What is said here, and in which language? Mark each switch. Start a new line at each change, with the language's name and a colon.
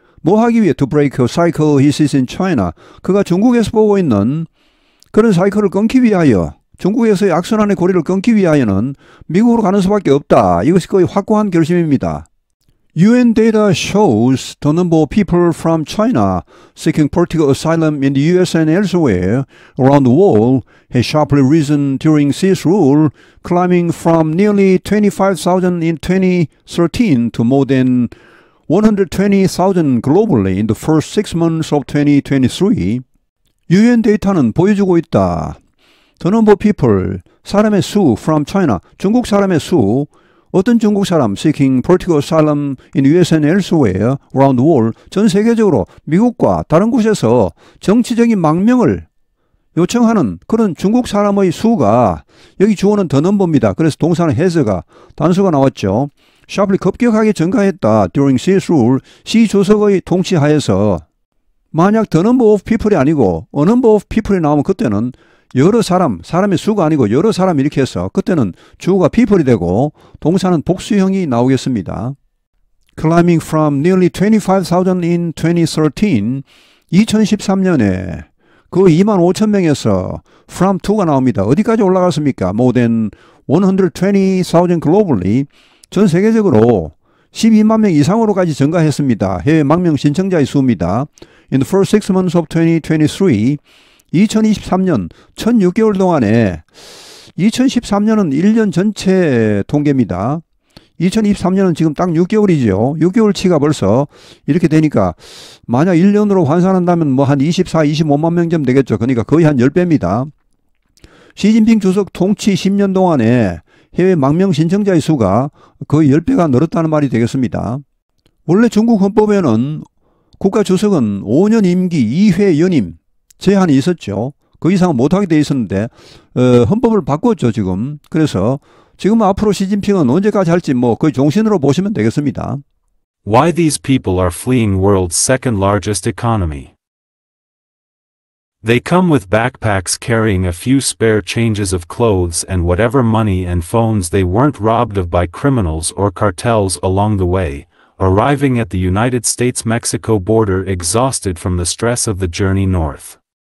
Korean: 뭐 하기 위해?
English: To break a cycle he sees in China,
Korean: 그가 중국에서 보고 있는 그런 사이클을 끊기 위하여, 중국에서의 악순환의 고리를 끊기 위하여는 미국으로 가는 수밖에 없다. 이것이 거의 확고한 결심입니다.
English: UN data shows the number of people from China seeking political asylum in the US and elsewhere around the world has sharply risen during Xi's rule, climbing from nearly 25,000 in 2013 to more than 120,000 globally in the first 6 months of 2023.
Korean: UN 데이터는 보여주고 있다.
English: The number of people,
Korean: 사람의 수,
English: from China,
Korean: 중국 사람의 수, 어떤 중국 사람,
English: seeking political asylum in US and elsewhere around the world,
Korean: 전 세계적으로 미국과 다른 곳에서 정치적인 망명을 요청하는 그런 중국 사람의 수가, 여기 주어는
English: the number
Korean: 입니다. 그래서 동사는 has가, 단수가 나왔죠.
English: sharply
Korean: 급격하게 증가했다.
English: during Xi's rule,
Korean: 시 주석의 통치하에서. 만약
English: the number of people
Korean: 이 아니고
English: a number of people
Korean: 이 나오면 그때는 여러 사람, 사람의 수가 아니고 여러 사람 이렇게 해서 그때는 주어가 people이 되고 동사는 복수형이 나오겠습니다.
English: Climbing from nearly 25,000 in 2013,
Korean: 2013년에 그 25,000명에서 from to가 나옵니다. 어디까지 올라갔습니까?
English: More than 120,000 globally,
Korean: 전 세계적으로 12만 명 이상으로까지 증가했습니다. 해외 망명 신청자의 수입니다.
English: In the first 6 months of 2023,
Korean: 2023년 첫 6개월 동안에, 2013년은 1년 전체 통계입니다. 2023년은 지금 딱 6개월이죠. 6개월치가 벌써 이렇게 되니까 만약 1년으로 환산한다면 뭐 한 24, 25만 명쯤 되겠죠. 그러니까 거의 한 10배입니다. 시진핑 주석 통치 10년 동안에 해외 망명 신청자의 수가 거의 10배가 늘었다는 말이 되겠습니다. 원래 중국 헌법에는 국가 주석은 5년 임기 2회 연임 제한이 있었죠. 그 이상은 못하게 돼 있었는데 헌법을 바꿨죠 지금. 그래서 지금 앞으로 시진핑은 언제까지 할지 뭐 거의 종신으로 보시면 되겠습니다.
English: Why these people are fleeing world's second largest economy. They come with backpacks carrying a few spare changes of clothes and whatever money and phones they weren't robbed of by criminals or cartels along the way, arriving at the United States-Mexico border exhausted from the stress of the journey north.